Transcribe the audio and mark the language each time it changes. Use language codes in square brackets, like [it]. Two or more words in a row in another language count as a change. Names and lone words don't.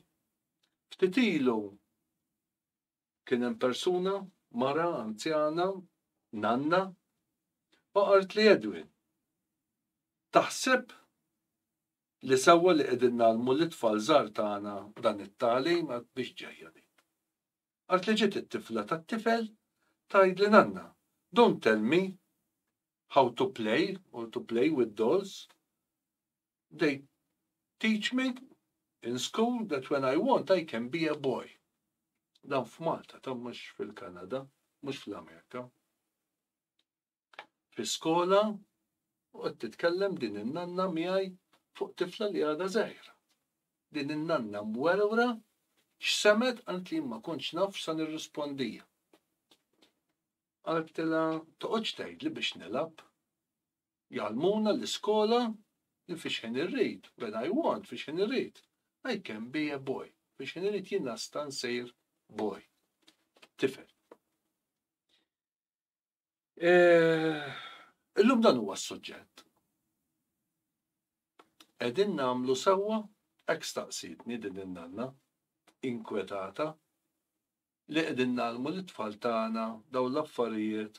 [mt] Ftit ilu kien hemm persuna, mara, anzjana, nanna, u qalt li Edwin. Taħseb li sewwa li qegħdin nagħmlu l-itfal żgħar tagħna dan it-tagħlim biex ġejja din. Qalt li ġiet it-tifla tat-tifel tgħidli nanna, [en] don't tell me how to play or to play with dolls. They teach me in school that when I want I can be a boy. [mt] Dan f'Malta, ta' mhux fil-Kanada, mhux fl-Amerika. Fi skola u qed titkellem din in-nanna miegħi fuq tifla li għadha żgħira. Din in-nanna mwerwra x'semet għalt li ma kontx naf sa nirrispondija. Għaltilha toqgħodx tgħidli biex nilab. Jgħallmuna l-iskola li fixħin irrid, [en] when I want, [mt] fixħin irrid. [en] I can be a boy. [mt] Fixħin irrid jien nista' nsejr boy. Tifel. Illum dan huwa s-suġġett. Qegħdin nagħmlu sewwa hekk staqsitni din in-nanna inkwetata li qegħdin nagħmlu l-tfal tagħna dawn l-affarijiet.